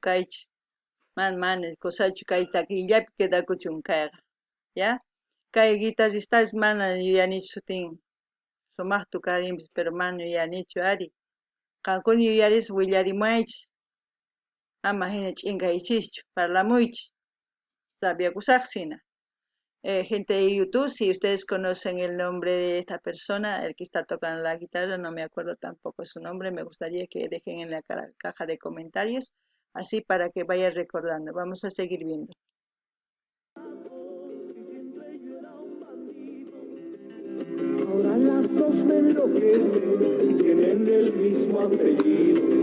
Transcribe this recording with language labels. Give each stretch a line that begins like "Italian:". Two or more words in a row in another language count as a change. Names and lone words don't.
Quechua: kaychis mana kusachu kay takillapi quedakuchun kayqa ya kay guitarristash mana yuyanichu sutin sumaq tukarinpis pero mana yuyanichu ari qankuna yuyarispa willarimaychis ama hina ch'inkaychischu parlamuychis sabiakusaqsina.
Spanish: Gente de YouTube, si ustedes conocen el nombre de esta persona, el que está tocando la guitarra, no me acuerdo tampoco su nombre, me gustaría que dejen en la caja de comentarios, así para que vayan recordando. Vamos a seguir viendo. Ahora las dos me enloquecen y tienen el mismo apellido.